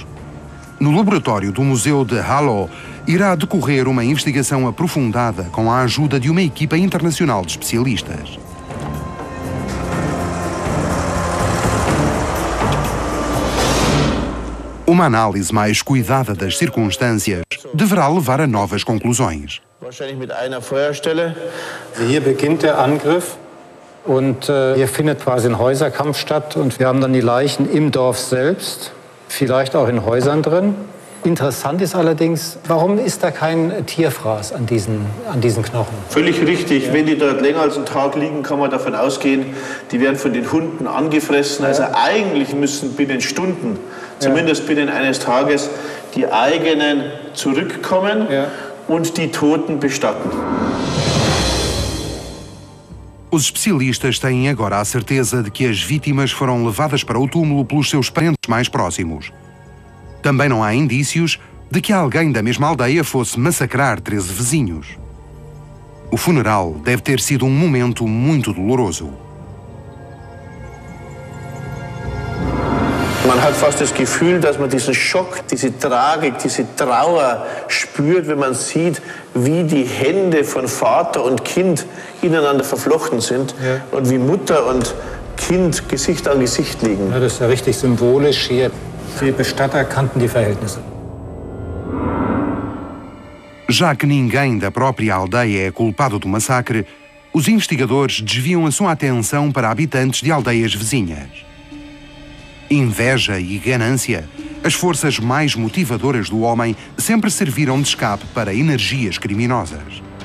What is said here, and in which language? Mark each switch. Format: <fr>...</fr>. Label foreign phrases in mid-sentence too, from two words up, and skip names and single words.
<pt>No laboratório do Museu de Halle irá decorrer uma investigação aprofundada com a ajuda de uma equipa internacional de especialistas. Uma análise mais cuidada das circunstâncias deverá levar a novas conclusões.</pt> <de>Wahrscheinlich mit einer Feuerstelle. Hier beginnt der Angriff und hier findet quasi ein Häuserkampf statt und wir haben dann die Leichen im Dorf selbst, vielleicht auch in Häusern drin. Interessant ist allerdings, warum ist da kein Tierfraß an diesen Knochen? Völlig richtig. Ja. Wenn die dort länger als einen Tag liegen, kann man davon ausgehen, die werden von den Hunden angefressen. Ja. Also eigentlich müssen binnen Stunden, zumindest binnen eines Tages, die eigenen zurückkommen und die Toten bestatten.</de> <pt>Os especialistas têm agora a certeza de que as vítimas foram levadas para o túmulo pelos seus parentes mais próximos. Também não há indícios de que alguém da mesma aldeia fosse massacrar 13 vizinhos. O funeral deve ter sido um momento muito doloroso.</pt> <de>Man hat fast das Gefühl, dass man diesen Schock, diese Tragik, diese Trauer spürt, wenn man sieht, wie die Hände von Vater und Kind ineinander verflochten sind und wie Mutter und Kind Gesicht an Gesicht liegen. Ja, das ist ja richtig symbolisch hier. Die Bestatter kannten die Verhältnisse.</de> <pt>Já que ninguém da própria aldeia é culpado do massacre, os investigadores desviam a sua atenção para habitantes de aldeias vizinhas. Inveja e ganância, as forças mais motivadoras do homem, sempre serviram de escape para energias criminosas.</pt>